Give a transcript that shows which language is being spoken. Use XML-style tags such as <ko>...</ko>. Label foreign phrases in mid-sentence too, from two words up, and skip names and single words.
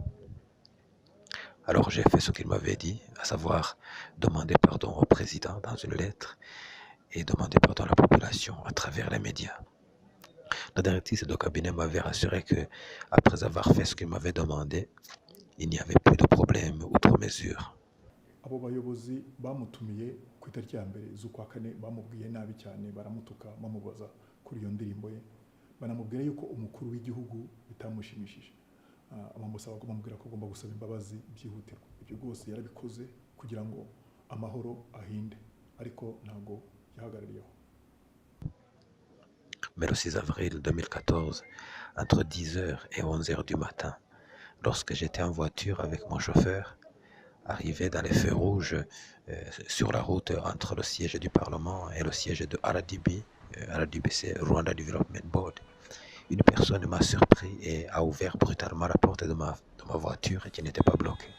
<fr>Alors j'ai fait ce qu'il m'avait dit, à savoir demander pardon au président dans une lettre et demander pardon à la population à travers les médias. La directrice de cabinet m'avait rassuré que, après avoir fait ce qu'il m'avait demandé, il n'y avait plus de problème outre mesure.</fr> <rw>Abo bayobozi bamutumiye ku itariki ya mbere z'ukwa kane bamubwiye nabi cyane, baramutuka bamubaza kuri iyo ndirimbo ye, banamubwira yuko umukuru w'igihugu bitamushimishije, bamusaba ko bamubwira ko agomba gusaba imbabazi byihutirwa. Ibyo rwose yarabikoze kugira ngo amahoro ahinde, ariko ntabwo yahagarariyeho.</rw> <fr>Mais le 6 avril 2014, entre 10h et 11h du matin, lorsque j'étais en voiture avec mon chauffeur, arrivé dans les feux rouges sur la route entre le siège du Parlement et le siège de RDB, c'est Rwanda Development Board, une personne m'a surpris et a ouvert brutalement la porte de ma voiture qui n'était pas bloquée.</fr>